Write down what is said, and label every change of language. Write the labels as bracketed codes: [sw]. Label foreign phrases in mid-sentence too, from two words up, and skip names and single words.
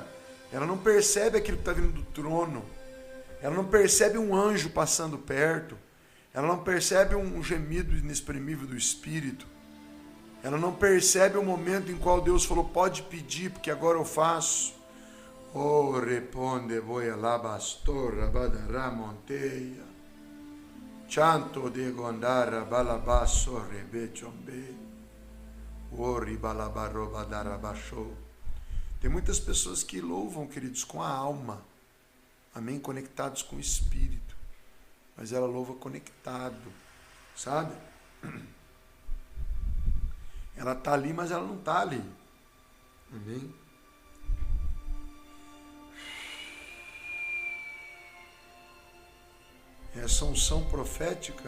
[pt] Ela não percebe aquilo que está vindo do trono. Ela não percebe um anjo passando perto. Ela não percebe um gemido inexprimível do Espírito. Ela não percebe o momento em qual Deus falou, pode pedir, porque agora eu faço. Oh, responde, voy a la bastora, badara monteia. Chanto de gondara, balabasso, rebechombe. Ori, balabaro, badara, baixou. Tem muitas pessoas que louvam, queridos, com a alma. Amém? Conectados com o Espírito. Mas ela louva conectado. Sabe? Ela está ali, mas ela não está ali. Amém? Essa unção profética.